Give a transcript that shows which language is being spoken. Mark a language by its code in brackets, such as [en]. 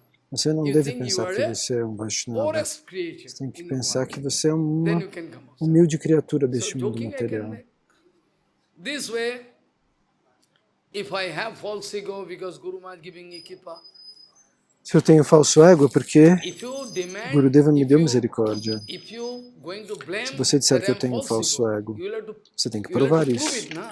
[pt] Você não deve pensar que você é um Vaishnava. Você tem que pensar que você é uma humilde criatura deste mundo material. [en] This way, if I have false ego because Guru Maharaj giving me kippa, [pt] se eu tenho falso ego, é porque Gurudeva me deu misericórdia. Se você disser que eu tenho falso ego, você tem que provar isso.